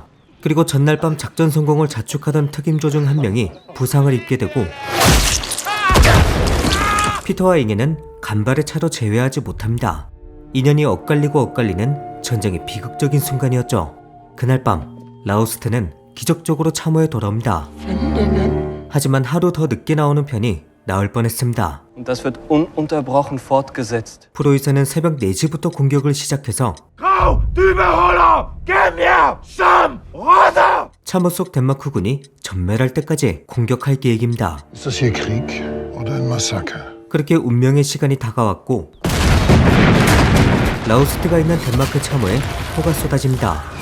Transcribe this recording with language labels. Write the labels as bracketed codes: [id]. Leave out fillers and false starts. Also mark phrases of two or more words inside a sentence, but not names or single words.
[ko] 그리고 전날 밤 작전 성공을 자축하던 특임조 중 한 명이 부상을 입게 되고 피터와 잉해는 간발의 차로 제외하지 못합니다. 인연이 엇갈리고 엇갈리는 전쟁의 비극적인 순간이었죠. 그날 밤 라우스트는 기적적으로 참호에 돌아옵니다. 하지만 하루 더 늦게 나오는 편이 나을 뻔했습니다. [de] Das wird ununterbrochen fortgesetzt. [ko] 프로이센은 새벽 4시부터 공격을 시작해서 참호 속 덴마크군이 전멸할 때까지 공격할 계획입니다. 그렇게 운명의 시간이 다가왔고 라우스트가 있는 덴마크 참호에 포가 쏟아집니다.